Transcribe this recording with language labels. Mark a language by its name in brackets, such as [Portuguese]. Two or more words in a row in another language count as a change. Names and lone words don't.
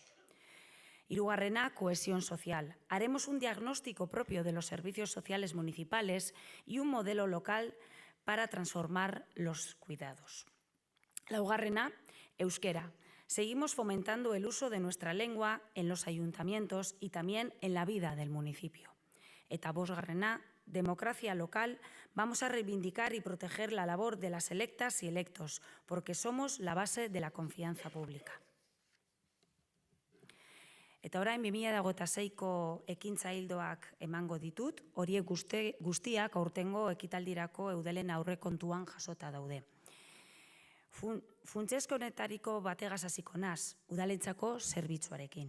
[Spanish] Hirugarrena, cohesión social. Haremos un diagnóstico propio de los servicios sociales municipales y un modelo local para transformar los cuidados. [Basque] Laugarrena, euskera. [Spanish] Seguimos fomentando el uso de nuestra lengua en los ayuntamientos y también en la vida del municipio. [Basque] Eta bosgarrena, [Spanish] democracia local. Vamos a reivindicar y proteger la labor de las electas y electos, porque somos la base de la confianza pública. [Basque] Eta orain 2026ko ekintza ildoak emango ditut, horiek guztiak aurtengo ekitaldirako Eudelen aurrekontuan jasota daude. Funtsezko honetariko bategaz hasiko naiz, udalentzako zerbitzuarekin.